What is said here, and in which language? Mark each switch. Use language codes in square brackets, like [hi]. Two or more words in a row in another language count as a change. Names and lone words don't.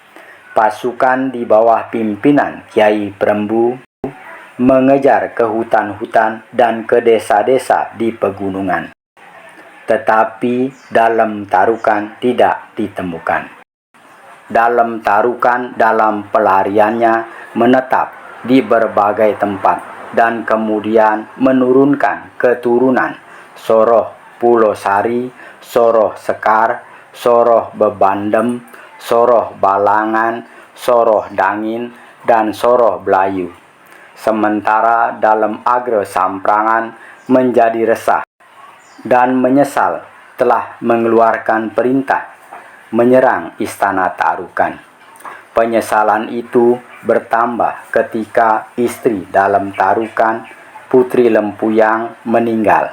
[id] Pasukan di bawah pimpinan Kiai Prembu mengejar ke hutan-hutan dan ke desa-desa di pegunungan. Tetapi Dalem Tarukan tidak ditemukan. Dalem Tarukan dalam pelariannya menetap di berbagai tempat dan kemudian menurunkan keturunan Soroh Pulosari, Soroh Sekar, Soroh Bebandem, Soroh Balangan, Soroh Dangin, dan Soroh Belayu. Sementara Dalem Agre Samprangan menjadi resah dan menyesal telah mengeluarkan perintah menyerang istana Tarukan. Penyesalan itu bertambah ketika istri Dalem Tarukan, Putri Lempuyang, meninggal.